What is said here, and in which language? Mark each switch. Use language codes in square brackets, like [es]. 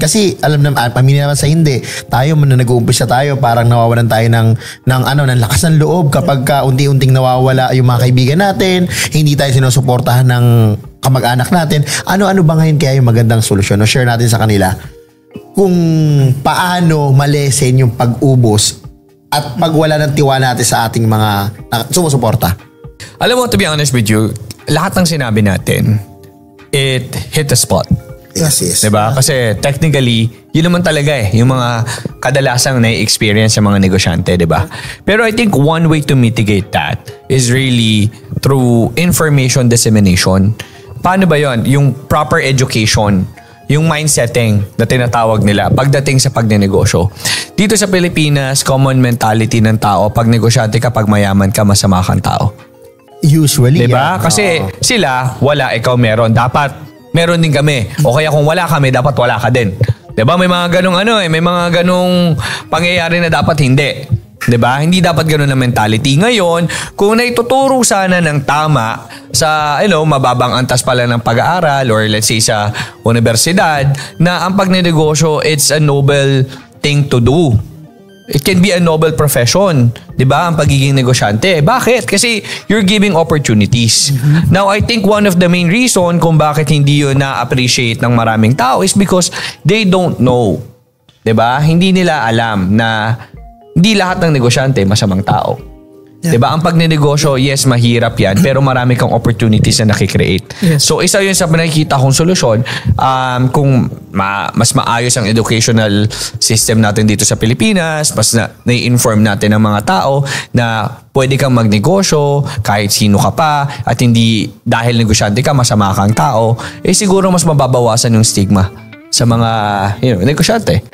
[tl] Kasi alam naman, pamilya naman sa hindi. Tayo, nag-uumpisa tayo, parang nawawalan tayo ng lakas ng loob kapag unti-unting nawawala yung mga kaibigan natin, hindi tayo sinusuportahan ng kamag-anak natin. Ano-ano ba ngayon kaya yung magandang solusyon? Share natin sa kanila kung paano malesen yung pag-ubos at pagwala ng tiwala natin sa ating mga sumusuporta. Alam mo, [en] to be honest with you, [tl] lahat ng sinabi natin, [en] it hit the spot. Yes. [tl] Diba? Kasi technically, yun naman talaga yung mga kadalasang na-experience sa mga negosyante, diba? [en] Pero I think one way to mitigate that is really through information dissemination. [tl] Paano ba yun? Yung proper education, yung mindsetting na tinatawag nila pagdating sa pagnenegosyo. Dito sa Pilipinas, common mentality ng tao, pag negosyante ka, pag mayaman ka, masama kang tao. [en] Usually, [tl] diba? Kasi sila, wala, ikaw meron. Dapat meron din kami. O kaya kung wala kami, dapat wala ka din. Diba? May mga ganong may mga ganong pangyayari na dapat hindi. Diba? Hindi dapat ganun na mentality. Ngayon, kung naituturo sana ng tama sa, mababang antas pala ng pag-aaral or let's say sa universidad, na ang pagnenegosyo, [en] it's a noble thing to do. It can be a noble profession, 'di ba? [tl] Ang pagiging negosyante. [en] Bakit? Kasi you're giving opportunities. Now, I think one of the main reason [tl] kung bakit hindi yun na-appreciate ng maraming tao [en] is because they don't know. [tl] 'Di ba? Hindi nila alam na hindi lahat ng negosyante masamang tao. Yeah. Diba? Ang pagnenegosyo, yes, mahirap yan, pero marami kang opportunities na nakikreate. Yes. So, isa yun sa nakikita kong solusyon. Kung mas maayos ang educational system natin dito sa Pilipinas, mas na-inform natin ang mga tao na pwede kang magnegosyo kahit sino ka pa at hindi dahil negosyante ka, masama kang tao, siguro mas mababawasan yung stigma sa mga negosyante.